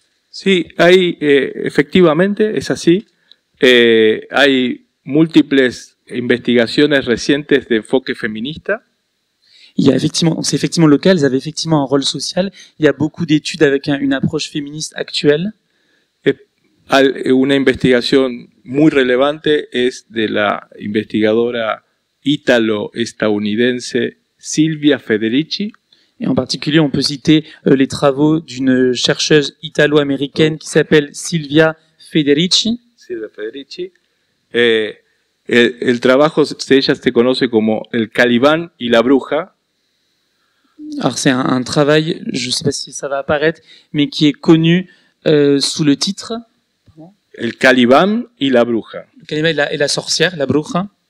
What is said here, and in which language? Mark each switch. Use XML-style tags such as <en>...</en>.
<es>Sí, hay, efectivamente, es así. Hay múltiples investigaciones recientes de enfoque feminista.</es> <fr>Il y a effectivement, c'est effectivement le cas, elles avaient effectivement un rôle social. Il y a beaucoup d'études avec une approche féministe actuelle.</fr> <es>Una investigación muy relevante es de la investigadora ítalo-estadounidense Silvia Federici.</es> <fr>Et en particulier, on peut citer les travaux d'une chercheuse italo-américaine qui s'appelle Silvia Federici. Silvia Federici.</fr> <es>El trabajo de ella se conoce como El Calibán y la Bruja.</es> <fr>Alors c'est un travail, je ne sais pas si ça va apparaître, mais qui est connu sous le titre</fr> <es>El Calibán y la Bruja.</es> <fr>Le Calibán et la sorcière, la bruja.</fr>